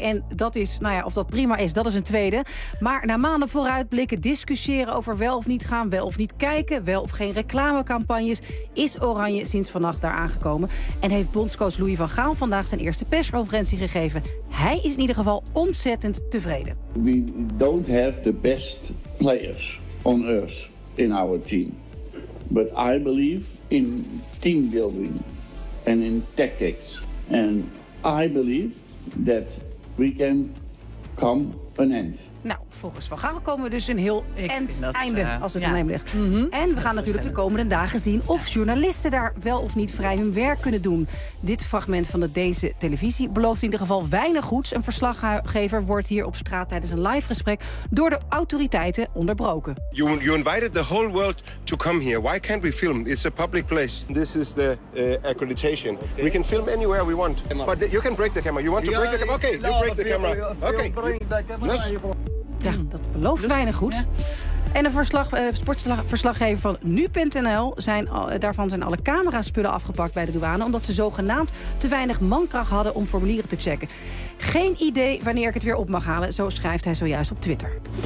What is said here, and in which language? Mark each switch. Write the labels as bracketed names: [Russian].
[Dutch] En dat is, nou ja, of dat prima is, dat is een tweede. Maar na maanden vooruitblikken, discussiëren over wel of niet gaan, wel of niet kijken, wel of geen reclamecampagnes, is Oranje sinds vannacht daar aangekomen. En heeft bondscoach Louis van Gaal vandaag zijn eerste persconferentie gegeven. Hij is in ieder geval ontzettend tevreden. [English] We don't have the best players on earth in our team. But I believe in team building and in tactics. And I believe that we can come an end. [Dutch] Nou, volgens Van Gaal komen we dus een heel einde als het aan hem ligt. Mm-hmm. En we gaan natuurlijk de komende dagen zien of journalisten daar wel of niet vrij hun werk kunnen doen. Dit fragment van de Deense televisie belooft in ieder geval weinig goeds. Een verslaggever wordt hier op straat tijdens een live gesprek door de autoriteiten onderbroken. [English] You invited the whole world to come here. Why can't we film? It's a public place. This is the accreditation. Okay. We can film anywhere we want. But you can break the camera. You want to break the camera? Okay, you break the camera. Okay. [Dutch] Ja, dat belooft weinig goed. En een sportverslaggever van nu.nl, daarvan zijn alle camera-spullen afgepakt bij de douane, omdat ze zogenaamd te weinig mankracht hadden om formulieren te checken. Geen idee wanneer ik het weer op mag halen, zo schrijft hij zojuist op Twitter.